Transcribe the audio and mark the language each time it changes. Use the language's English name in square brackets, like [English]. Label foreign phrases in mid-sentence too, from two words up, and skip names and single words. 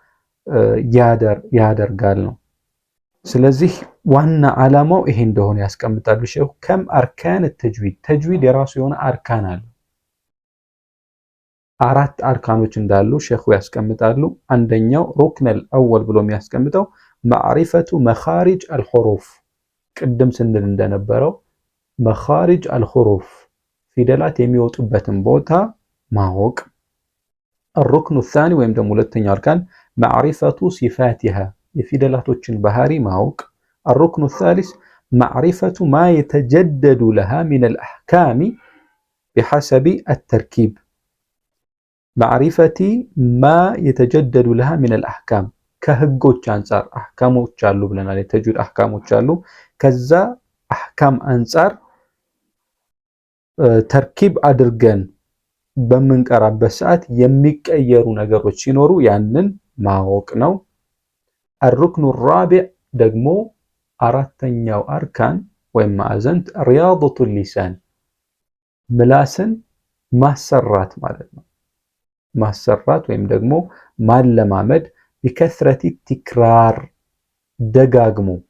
[Amharic] ያደርጋል ነው። ስለዚህ ዋና ዓላማው ይሄ እንደሆነ ያስቀምጣሉ ሼኹ። ከም [Arabic] أركان تجويد [Amharic] ተጅዊድ የራሱ የሆነ አርካን አለ። 4 አርካኖች እንዳሉ ሼኹ ያስቀምጣሉ። አንደኛው [Arabic] الركن الأول [Amharic] ብሎ የሚያስቀምጠው [Arabic] معرفة مخارج الحروف፣ [Amharic] ቅድም ስንል እንደነበረው [Arabic] مخارج الحروف [Amharic] ፊደላት የሚወጡበትን ቦታ ማወቅ። [Arabic] الركن الثاني [Amharic] ወይም ደግሞ ሁለተኛው አርካን [Arabic] معرفة صفاتها [Amharic] የፊደላቶችን ባህሪ ማወቅ። [Arabic] الركن الثالث معرفة ما يتجدد لها من الأحكام بحسب التركيب معرفة ما يتجدد لها من الأحكام [Amharic] ከህጎች አንፃር አህካሞች አሉ ብለናል። የተጅዊድ አህካሞች አሉ። ከዛ አህካም አንፃር ተርኪብ አድርገን በምንቀራበት ሰዓት የሚቀየሩ ነገሮች ሲኖሩ ያንን ማወቅ ነው። [Arabic] الركن الرابع [Amharic] ደግሞ አራተኛው አርካን ወይም ማዕዘንት [Arabic] رياضة اللسان [Amharic] ምላስን ማሰራት ማለት ነው። ማሰራት ወይም ደግሞ ማለማመድ [Arabic] بكثرة التكرار [Amharic] ደጋግሞ